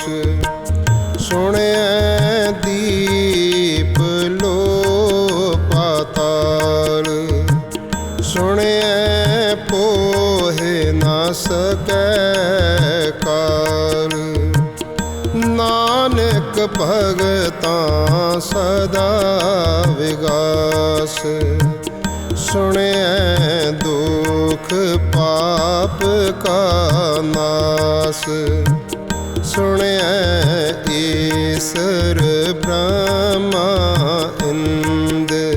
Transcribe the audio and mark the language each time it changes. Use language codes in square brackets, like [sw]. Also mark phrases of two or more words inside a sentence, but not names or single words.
[pa] ਸੁਣੇ ਦੀਪ ਲੋ ਪਾਤਾਲ, ਸੁਣੇ ਪੋਹੇ ਨ ਸਕੈ ਕਾਲ। ਭਗਤਾਂ ਸਦਾ ਵਿਗਾਸ। ਸੁਣਿਐ ਦੁਖ ਪਾਪ ਕਾ ਨਾਸ। ਸੁਣਿਐ ਈਸਰ ਬ੍ਰਹਮਾ ਇੰਦ।